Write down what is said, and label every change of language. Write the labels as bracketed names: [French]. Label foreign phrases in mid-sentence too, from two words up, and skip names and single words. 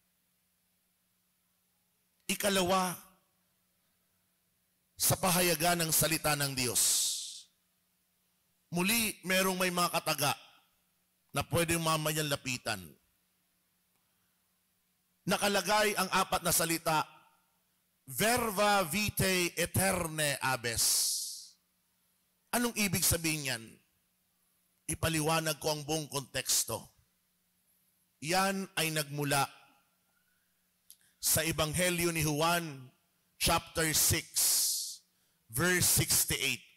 [Filipino] Ikalawa, sa pahayagan ng salita ng Diyos. Muli, merong may mga kataga na pwedeng mamayang lapitan. Nakalagay ang 4 na salita, [Latin] Verba vitae aeterne abes. [Filipino] Anong ibig sabihin yan? Ipaliwanag ko ang buong konteksto. Yan ay nagmula sa Ebanghelyo ni Juan, [English] chapter 6, verse 68.